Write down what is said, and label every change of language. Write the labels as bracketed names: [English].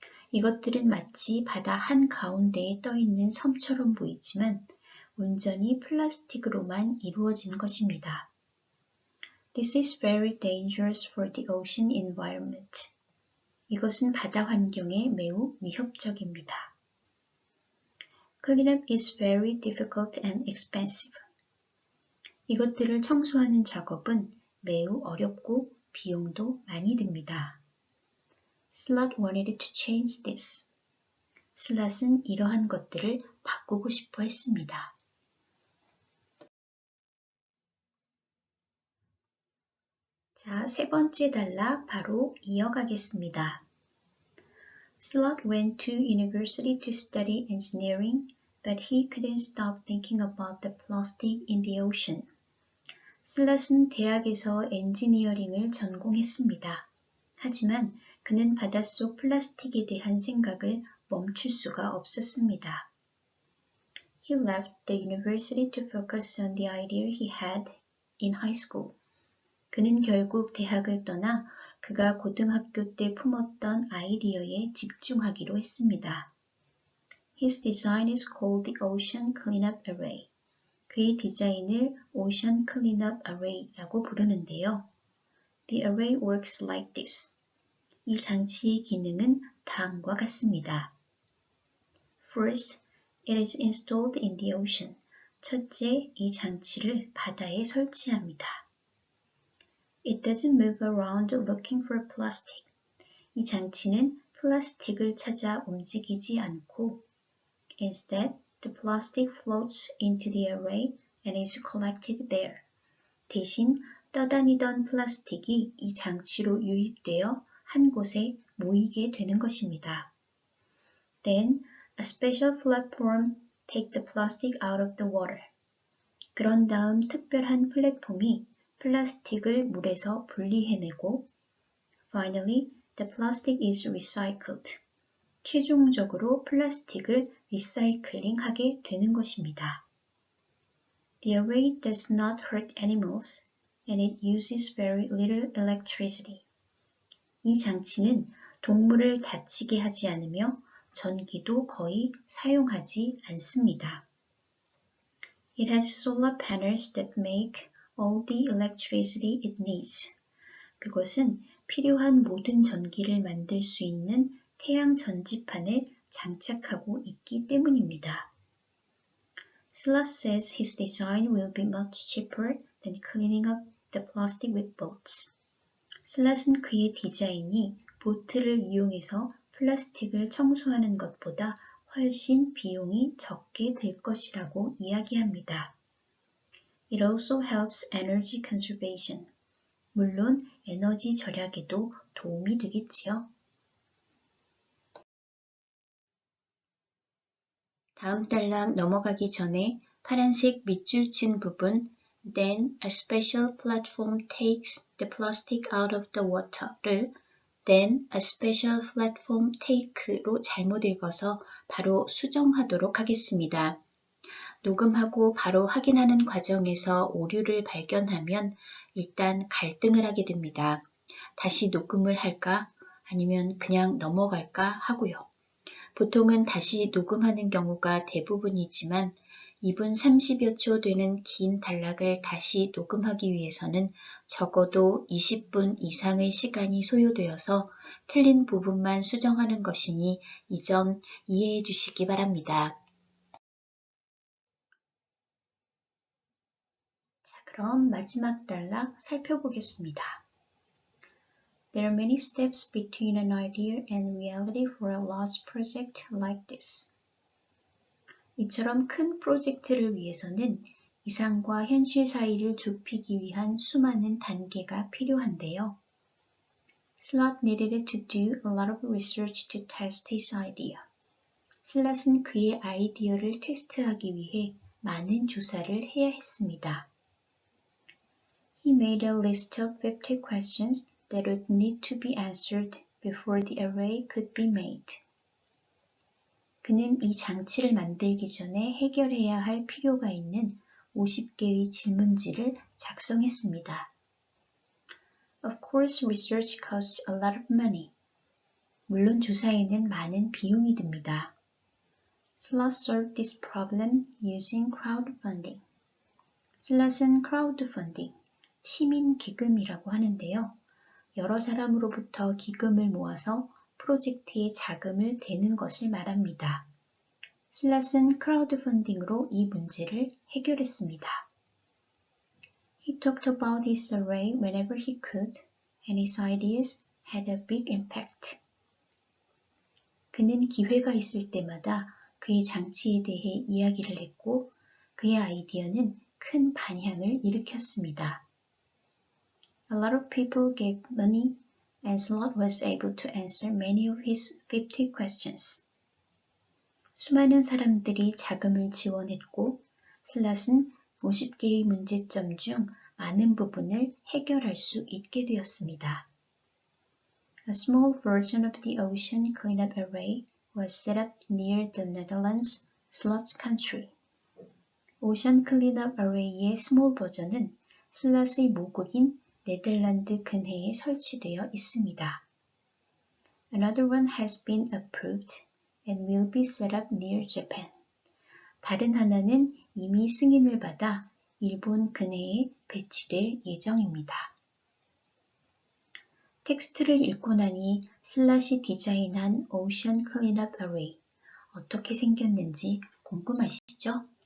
[Korean] 이것들은 마치 바다 한가운데에 떠있는 섬처럼 보이지만 온전히 플라스틱으로만 이루어진 것입니다. [English] This is very dangerous for the ocean environment. [Korean] 이것은 바다 환경에 매우 위협적입니다. [English] Cleanup is very difficult and expensive. [Korean] 이것들을 청소하는 작업은 매우 어렵고 비용도 많이 듭니다. [English] Slat wanted to change this. [Korean] 슬랏은 이러한 것들을 바꾸고 싶어 했습니다. 자, 세 번째 단락 바로 이어가겠습니다. [English] Slat went to university to study engineering, but he couldn't stop thinking about the plastic in the ocean. [Korean] 슬랏은 대학에서 엔지니어링을 전공했습니다. 하지만 그는 바닷속 플라스틱에 대한 생각을 멈출 수가 없었습니다. [English] He left the university to focus on the idea he had in high school. [Korean] 그는 결국 대학을 떠나 그가 고등학교 때 품었던 아이디어에 집중하기로 했습니다. [English] His design is called the Ocean Cleanup Array. [Korean] 그의 디자인을 Ocean Cleanup Array라고 부르는데요. [English] The array works like this. [Korean] 이 장치의 기능은 다음과 같습니다. [English] First, it is installed in the ocean. [Korean] 첫째, 이 장치를 바다에 설치합니다. [English] It doesn't move around looking for plastic. [Korean] 이 장치는 플라스틱을 찾아 움직이지 않고 [English] Instead, the plastic floats into the array and is collected there. [Korean] 대신 떠다니던 플라스틱이 이 장치로 유입되어 한 곳에 모이게 되는 것입니다. [English] Then, a special platform takes the plastic out of the water. [Korean] 그런 다음 특별한 플랫폼이 플라스틱을 물에서 분리해내고 [English] Finally, the plastic is recycled. [Korean] 최종적으로 플라스틱을 리사이클링하게 되는 것입니다. [English] The array does not hurt animals and it uses very little electricity. [Korean] 이 장치는 동물을 다치게 하지 않으며 전기도 거의 사용하지 않습니다. [English] It has solar panels that make all the electricity it needs. [Korean] 그것은 필요한 모든 전기를 만들 수 있는 태양 전지판을 장착하고 있기 때문입니다. [English] Silas says his design will be much cheaper than cleaning up the plastic with boats. [Korean] 슬랏은 그의 디자인이 보트를 이용해서 플라스틱을 청소하는 것보다 훨씬 비용이 적게 들 것이라고 이야기합니다. [English] It also helps energy conservation. [Korean] 물론 에너지 절약에도 도움이 되겠지요. 다음 단락 넘어가기 전에 파란색 밑줄 친 부분 [English] Then a special platform takes the plastic out of the water를 Then a special platform take로 [Korean] 잘못 읽어서 바로 수정하도록 하겠습니다. 녹음하고 바로 확인하는 과정에서 오류를 발견하면 일단 갈등을 하게 됩니다. 다시 녹음을 할까? 아니면 그냥 넘어갈까 하고요. 보통은 다시 녹음하는 경우가 대부분이지만 2분 30여 초 되는 긴 단락을 다시 녹음하기 위해서는 적어도 20분 이상의 시간이 소요되어서 틀린 부분만 수정하는 것이니 이 점 이해해 주시기 바랍니다. 자, 그럼 마지막 단락 살펴보겠습니다. [English] There are many steps between an idea and reality for a large project like this. [Korean] 이처럼 큰 프로젝트를 위해서는 이상과 현실 사이를 좁히기 위한 수많은 단계가 필요한데요. [English] Slot needed to do a lot of research to test his idea. [Korean] 슬랏은 그의 아이디어를 테스트하기 위해 많은 조사를 해야 했습니다. [English] He made a list of 50 questions that would need to be answered before the array could be made. [Korean] 그는 이 장치를 만들기 전에 해결해야 할 필요가 있는 50개의 질문지를 작성했습니다. [English] Of course, research costs a lot of money. [Korean] 물론 조사에는 많은 비용이 듭니다. [English] Slot solved this problem using crowdfunding. [Korean] 슬롯은 crowdfunding, 시민 기금이라고 하는데요. 여러 사람으로부터 기금을 모아서 프로젝트에 자금을 대는 것을 말합니다. 슬롯은 크라우드펀딩으로 이 문제를 해결했습니다. [English] He talked about his array whenever he could, and his ideas had a big impact. [Korean] 그는 기회가 있을 때마다 그의 장치에 대해 이야기를 했고, 그의 아이디어는 큰 반향을 일으켰습니다. [English] A lot of people gave money, and Slot was able to answer many of his 50 questions. [Korean] 수많은 사람들이 자금을 지원했고, 슬롯은 50개의 문제점 중 많은 부분을 해결할 수 있게 되었습니다. [English] A small version of the Ocean Cleanup Array was set up near the Netherlands, Slot's country. [Korean] 오션 클린업 어레이의 스몰 버전은 슬롯의 모국인 네덜란드 근해에 설치되어 있습니다. [English] Another one has been approved and will be set up near Japan. [Korean] 다른 하나는 이미 승인을 받아 일본 근해에 배치될 예정입니다. 텍스트를 읽고 나니 슬랏이 디자인한 오션 클린업 어레이 어떻게 생겼는지 궁금하시죠?